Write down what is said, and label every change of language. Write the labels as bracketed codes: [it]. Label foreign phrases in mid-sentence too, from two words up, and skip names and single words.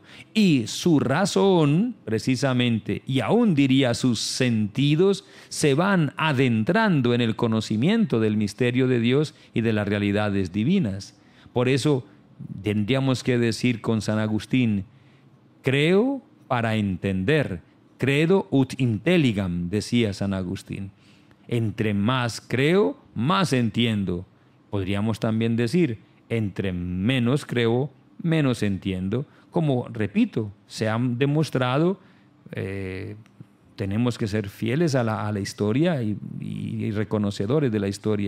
[es] Y su razón, precisamente, y aún diría sus sentidos, se van adentrando en el conocimiento del misterio de Dios y de las realidades divinas. Por eso tendríamos que decir con San Agustín, creo para entender, [la] credo ut intelligam, [es] decía San Agustín. Entre más creo, más entiendo. Podríamos también decir, entre menos creo, menos entiendo. Como, repito, se han demostrado, tenemos que ser fieles a la historia y reconocedores de la historia.